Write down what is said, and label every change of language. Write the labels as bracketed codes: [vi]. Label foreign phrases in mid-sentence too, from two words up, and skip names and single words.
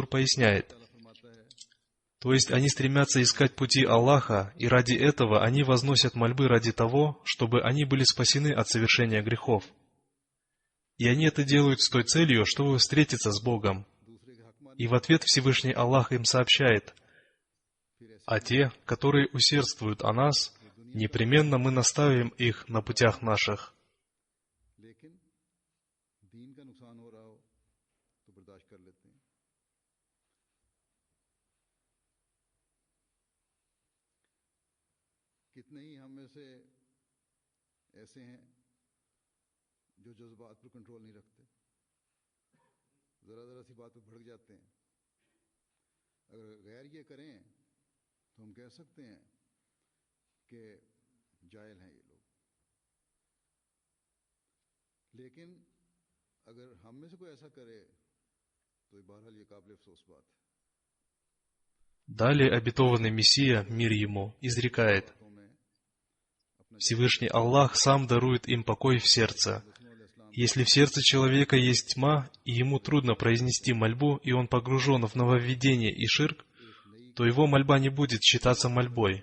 [ru] Хузур поясняет: То есть они стремятся искать пути Аллаха, и ради этого они возносят мольбы ради того, чтобы они были спасены от совершения грехов. И они это делают с той целью, чтобы встретиться с Богом. И в ответ Всевышний Аллах им сообщает: «А те, которые усердствуют о нас, непременно мы наставим их на путях наших». [ur] کتنے ہی ہم میں سے ایسے ہیں جو جذبات پر کنٹرول نہیں رکھتے، ذرا ذرا سی بات پر بھڑک جاتے ہیں. اگر غیر یہ کریں تو ہم کہہ سکتے ہیں کہ جاہل ہیں یہ لوگ، لیکن اگر ہم میں سے کوئی ایسا کرے تو بہرحال یہ قابلِ افسوس بات ہے. [ru] Далее обетованный Мессия, мир ему, изрекает: Всевышний Аллах сам дарует им покой в сердце. Если в сердце человека есть тьма, и ему трудно произнести мольбу, и он погружен в нововведение и ширк, то его мольба не будет считаться мольбой.